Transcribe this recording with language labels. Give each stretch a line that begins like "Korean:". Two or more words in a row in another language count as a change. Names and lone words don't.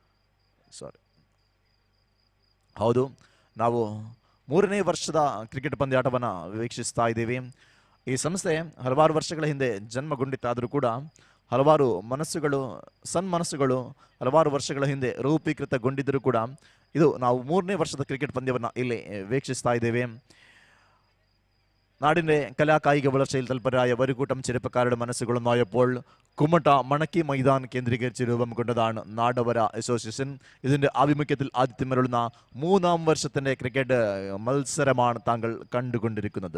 Kannada: ಹೌದು, ನಾವು 3ನೇ ವರ್ಷದ ಕ್ರಿಕೆಟ್ ಪಂದ್ಯಾಟವನ್ನು ವೀಕ್ಷಿಸ್ತಾ ಇದ್ದೀವಿ. ಈ ಸಂಸ್ಥೆ ಹಲವಾರು ವರ್ಷಗಳ ಹಿಂದೆ ಜನ್ಮಗೊಂಡಿತ್ತಾದರೂ ಕೂಡ ಹಲವಾರು ಸನ್ಮನಸ್ಸುಗಳು ಹಲವಾರು ವರ್ಷಗಳ ಹಿಂದೆ ರೂಪೀಕೃತಗೊಂಡಿದ್ದರೂ ಕೂಡ ಇದು ನಾವು 3ನೇ ವರ್ಷದ ಕ್ರಿಕೆಟ್ ಪಂದ್ಯವನ್ನು ಇಲ್ಲಿ ವೀಕ್ಷಿಸ್ತಾ ಇದ್ದೇವೆ.
Malayalam: നാടിൻ്റെ കലാകായിക വളർച്ചയിൽ തൽപരരായ വരികൂട്ടം ചെറുപ്പക്കാരുടെ മനസ്സുകളുമായപ്പോൾ കുമട്ട മണക്കി മൈതാൻ കേന്ദ്രീകരിച്ച് രൂപം കൊണ്ടതാണ് നാടവര അസോസിയേഷൻ. ഇതിൻ്റെ ആഭിമുഖ്യത്തിൽ ആതിഥ്യമരുളുന്ന 3ാം വർഷത്തിൻ്റെ ക്രിക്കറ്റ് മത്സരമാണ് താങ്കൾ കണ്ടുകൊണ്ടിരിക്കുന്നത്.